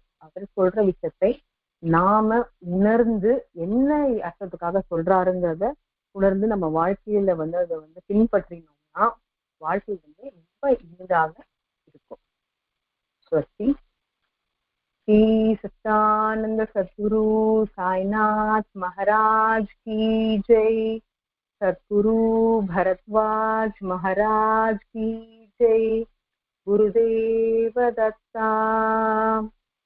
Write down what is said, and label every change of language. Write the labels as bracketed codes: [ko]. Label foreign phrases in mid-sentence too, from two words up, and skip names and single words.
[ta] அவர் சொல்ற விஷயத்தை நாம உணர்ந்து என்ன அர்த்தத்துக்காக சொல்றாருங்கிறத உணர்ந்து நம்ம வாழ்க்கையில வந்து அதை வந்து பின்பற்றினோம்னா வாழ்க்கை வந்து ரொம்ப இனிதாக இருக்கும். [hi] ஸ்வஸ்தி. ஸ்ரீ சச்சிதானந்த சத்குரு சாய்நாத் மகாராஜ் की जय. सद्गुरु भरद्वाज महाराज की जय. गुरुदेव दत्ता.